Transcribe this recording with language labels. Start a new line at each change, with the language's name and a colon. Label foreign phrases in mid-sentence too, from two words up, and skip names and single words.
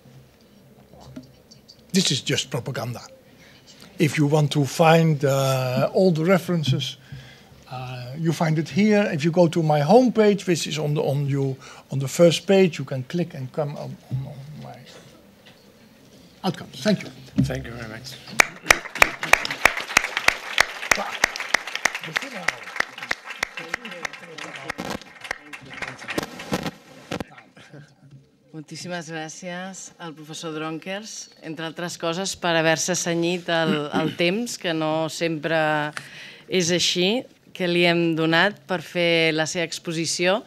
English: This is just propaganda. If you want to find all the references, you find it here. If you go to my homepage, which is on the first page, you can click and come on my outcomes. Thank you. Thank you very much.
Catalan: Moltíssimes gràcies al professor Dronkers, entre altres coses, per haver-se cenyit el temps, que no sempre és així, que li hem donat per fer la seva exposició.